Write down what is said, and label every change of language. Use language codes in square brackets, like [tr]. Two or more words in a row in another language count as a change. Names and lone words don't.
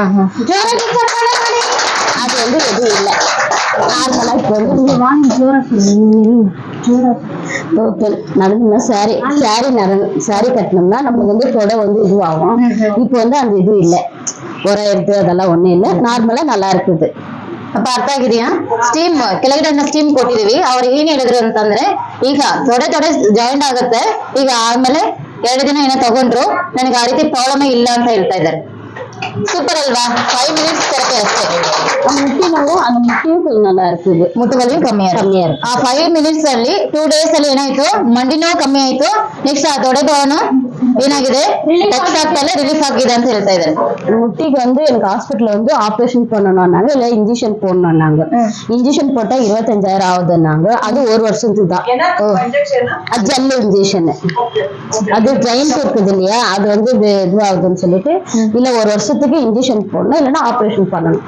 [ta] அது எதுவும் இல்லை, நார்மலா. இப்போ நடந்தோம்னா சாரி கட்டினோம்னா நமக்கு தொடை இதுவாகும். இப்போ அந்த இது இல்லை, உரம் அதெல்லாம் ஒண்ணும் இல்லை, நார்மலா நல்லா இருக்குது. [kn] ಅಪ್ಪ ಅರ್ಥ ಆಗಿದೆಯಾ? ಸ್ಟೀಮ್ ಕೆಳಗಡೆ ಸ್ಟೀಮ್ ಕೊಟ್ಟಿದೀವಿ. ಅವ್ರು ಏನ್ ಹೇಳಿದ್ರು ಅಂತಂದ್ರೆ, ಈಗ ತೊಡೆ ಜಾಯಿಂಟ್ ಆಗುತ್ತೆ. ಈಗ ಆದ್ಮೇಲೆ 2 ದಿನ ಏನೋ ತಗೊಂಡ್ರು, ನನಗೆ ಆ ರೀತಿ ಪ್ರಾಬ್ಲಮ್ ಇಲ್ಲ ಅಂತ ಹೇಳ್ತಾ ಇದ್ದಾರೆ. ಸೂಪರ್ ಅಲ್ವಾ? 5 [en] minutes therapy [kn] ಅಷ್ಟೇ. ಮುಟ್ಟಿ ನೋವು, [ta] அந்த முட்டியும் கொஞ்சம் நல்லா இருக்குது, முட்டு வலியு [kn] ಕಮ್ಮಿ ಇರುತ್ತೆ. ಆ 5 ಮಿನಿಟ್ಸ್ ಅಲ್ಲಿ 2 ಡೇಸ್ ಅಲ್ಲಿ ಏನಾಯ್ತು? ಮಂಡಿ ನೋವು ಕಮ್ಮಿ ಆಯ್ತು. ನೆಕ್ಸ್ಟ್ ಆ ತೊಡೆ ನೋವು ಏನಾಗಿದೆ? ಟಚ್ ಆಗ್ತಲ್ಲ, ರಿಲೀಫ್ ಆಗಿದೆ ಅಂತ ಹೇಳ್ತಾ ಇದ್ದಾರೆ. [ta] முட்டிக்கு எனக்கு ஹாஸ்பிட்டல்ல ஆபரேஷன் பண்ணணும்னாங்க, இல்ல இன்ஜெக்ஷன் போடணும்னாங்க. இன்ஜெக்ஷன் போட்டா 25,000 ஆகுதுன்னாங்க. அது 1 வருஷத்துக்கு தான். ஜெல் இன்ஜெக்ஷன், அது ஜெயின்ட் இருக்குது இல்லையா, அது இதுவாகுதுன்னு சொல்லிட்டு இல்ல 1 வருஷத்துக்கு இன்ஜெக்ஷன் போடணும், இல்லைன்னா ஆபரேஷன் பண்ணணும்.